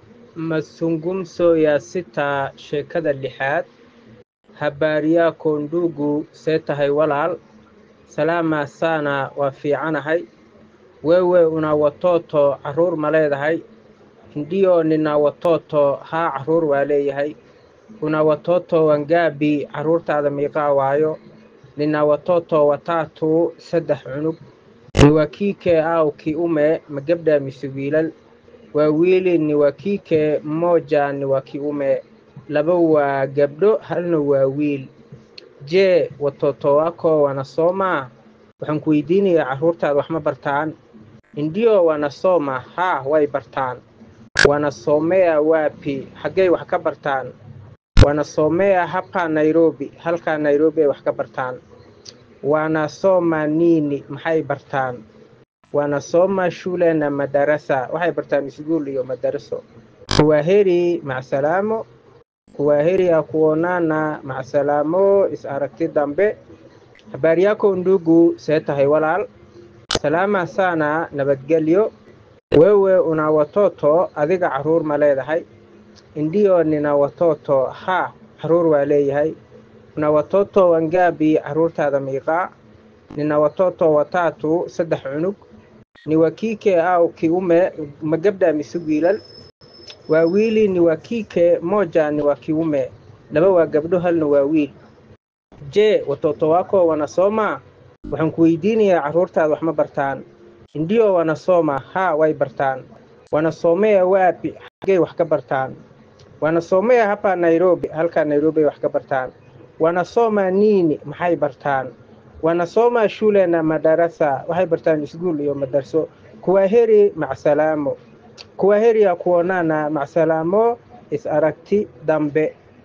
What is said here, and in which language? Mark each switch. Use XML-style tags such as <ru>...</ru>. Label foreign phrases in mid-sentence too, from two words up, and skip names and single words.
<sw>Mazungumzo ya sita</sw> <so>sheekada lixaad.</so> <sw>Habari yako ndugu,</sw> <so>see tahay walaal?</so> <sw>Salama sana,</sw> <so>waa fiicanahay.</so> <sw>Wewe una watoto</sw> <so>caruur ma leedahay?</so> <sw>Ndiyo nina watoto,</sw> <so>haa caruur waa leeyahay.</so> <sw>Una watoto wangapi?</sw> <so>Caruurtaada meeqa waayo?</so> <sw>Nina watoto watatu, 3 cunug. Ni wa kike au kiume?</sw> <so>Ma gabdha mise wiilal?</so> <sw>Wawili ni wa kike, mmoja ni wa kiume.</sw> <so>2 waa gabdho, halna waa wiil.</so> <sw>Je, watoto wako wanasoma?</sw> <so>Waxaan ku weydiinayaa caruurtaada wax ma bartaan?</so> <sw>Ndiyo wanasoma,</sw> <so>haa way bartaan.</so> <sw>Wanasomea wapi?</sw> <so>Xaggay wax ka bartaan?</so> <sw>Wanasomea hapa Nairobi,</sw> <so>halka Nairobi ay wax ka bartaan.</so> <sw>Wanasoma nini?</sw> <so>Maxay bartaan?</so> <sw>Wanasoma shule na madarasa,</sw> <so>waxay bartaan iskuul iyo madaraso.</so> <sw>Kwaheri, macsalamo. Kwaheri ya kuonana,</sw> <so>macsalamo, is aragti dambe.</so> <sw>Habari yako ndugu,</sw> <so>see tahay walaal?</so> <sw>Salama sana, nabadgelyo. Wewe una watoto,</sw> <so>adiga caruur ma leedahay?</so> <sw>Ndiyo nina watoto,</sw> <so>haa caruur waa leeyahay.</so> <sw>Una watoto wangapi?</sw> <so>Caruurtaada meeqa?</so> <sw>Nina watoto watatu, 3 cunug. Ni wa kike au kiume?</sw> <so>Ma gabdha mise wiilal?</so> <sw>Wawili ni wa kike, moja ni wa kiume.</sw> <so>2 waa gabdho, halna waa wiil.</so> <sw>Je, watoto wako wanasoma?</sw> <so>Waxaan ku weydiinayaa caruurtaada wax ma bartaan?</so> <sw>Ndiyo wanasoma,</sw> <so>haa way bartaan.</so> <sw>Wanasomea wapi?</sw> <so>Xaggay wax ka bartaan?</so> <sw>Wanasomea hapa Nairobi,</sw> <so>halka Nairobi ay wax ka bartaan.</so> <sw>Wanasoma nini?</sw> <so>Maxay bartaan?</so> <sw>Wanasoma shule na madarasa,</sw> <so>waxay bartaan iskuul iyo madarso.</so> <sw>Kwaheri, macsalamo. Kwaheri ya kuonana,</sw> <so>macsalamo, is aragti dambe.</so>